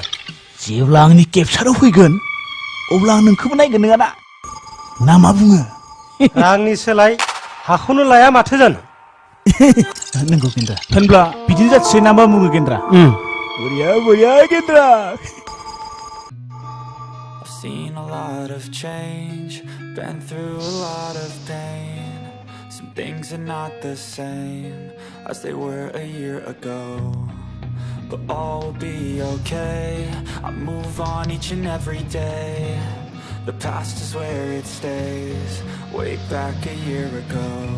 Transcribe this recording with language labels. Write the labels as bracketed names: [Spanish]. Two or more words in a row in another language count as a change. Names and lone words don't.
[Bodo] जेब्ला आंनि केपचाराव फैगोन अब्ला आं नोंखौबो नायगोन नङाना ना मा बुङो रांनि सोलाय हाखौनो लाया माथो जानो नंगौ गेन्द्रा होनब्ला बिदिनो जाथोंसै ना मा बुङो गेन्द्रा बरिया गेन्द्रा [English] seen a lot of change, been through a lot of pain. Some things are not the same as they were a year ago, but all will be okay. I move on each and every day. The past is where it stays, way back a year ago.